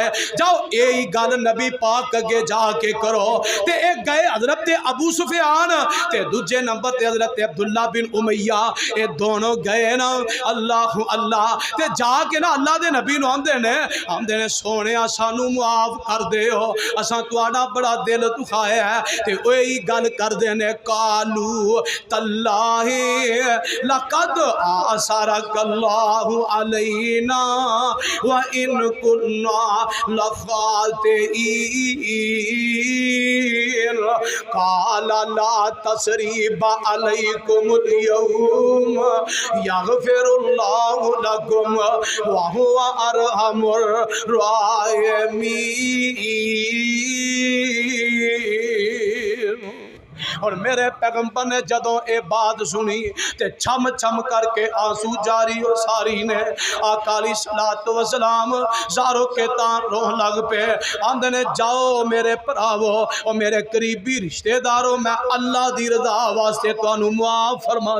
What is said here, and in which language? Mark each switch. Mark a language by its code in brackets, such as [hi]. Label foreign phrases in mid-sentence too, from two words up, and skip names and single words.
[pa] جاؤ ایہی گل نبی پاک اگے جا کے کرو تے اک گئے حضرت ابو سفیان تے دوجے نمبر تے حضرت عبداللہ بن امیہ، اے دونوں گئے نا اللہ اللہ تے جا کے نا اللہ دے نبی آکھدے نے سوہنے سانوں معاف کر دیو، اساں تہاڈا بڑا دل دکھایا ہے تے اوہی گل کردے نے [ar] قَالُوا تَاللَّهِ لَقَدْ آثَرَكَ اللَّهُ عَلَيْنَا وَإِنْ كُنَّا لَخَاطِئِينَ قَالَ لَا تَثْرِيبَ عَلَيْكُمُ الْيَوْمَ يَغْفِرُ اللَّهُ لَكُمْ وَهُوَ أَرْحَمُ الرَّاحِمِينَ. [pa] اور میرے پیغمبر نے جدوں اے بات سنی تے چھم چھم کر کے آنسو جاری و ساری نے آقا [ar] علیہ الصلوۃ والسلام [pa] زارو کے تان روح لگ پہ آندے نے جاؤ میرے پراوو اور میرے قریبی رشتہ داروں میں اللہ دی رضا واسطے تانوں معاف فرما